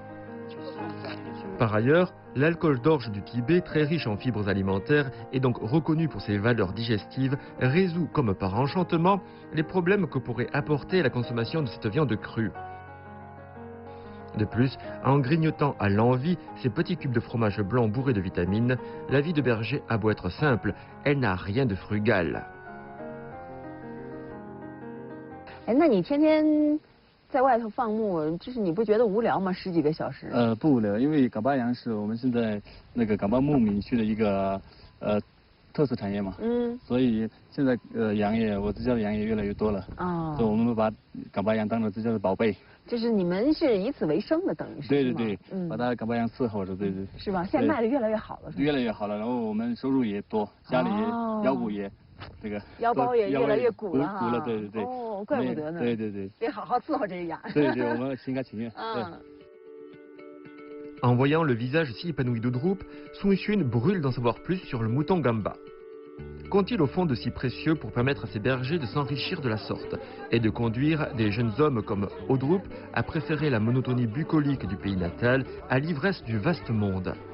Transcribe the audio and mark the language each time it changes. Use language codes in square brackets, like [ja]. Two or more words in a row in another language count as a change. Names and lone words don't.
[fr] Par ailleurs, l'alcool d'orge du Tibet, très riche en fibres alimentaires et donc reconnu pour ses valeurs digestives, résout comme par enchantement les problèmes que pourrait apporter la consommation de cette viande crue. De plus, en grignotant à l'envi ces petits cubes de fromage blanc bourrés de vitamines, la vie de berger a beau être simple, elle n'a rien de frugal. [zh] 那你天天在外头放牧，就是你不觉得无聊吗？10几个小时？不无聊，因为港巴羊是我们现在那个港巴牧民区的一个特色产业嘛。所以现在我自家的羊也越来越多了。所以我们把港巴羊当成自家的宝贝。就是你们是以此为生的，等于是。对对对，把它港巴羊伺候着，对对。是吧？现在卖的越来越好了，是吧？越来越好了，然后我们收入也多，家里腰鼓也这个。腰包也越来越鼓了哈。鼓了，对对对。哦，怪不得呢。对对对。得好好伺候这个羊。对对，我们心甘情愿。 [fr] En voyant le visage si épanoui d'Audroup, Sung Chun brûle d'en savoir plus sur le mouton Gamba. Qu'ont-ils au fond de si précieux pour permettre à ces bergers de s'enrichir de la sorte et de conduire des jeunes hommes comme Audroup à préférer la monotonie bucolique du pays natal à l'ivresse du vaste monde?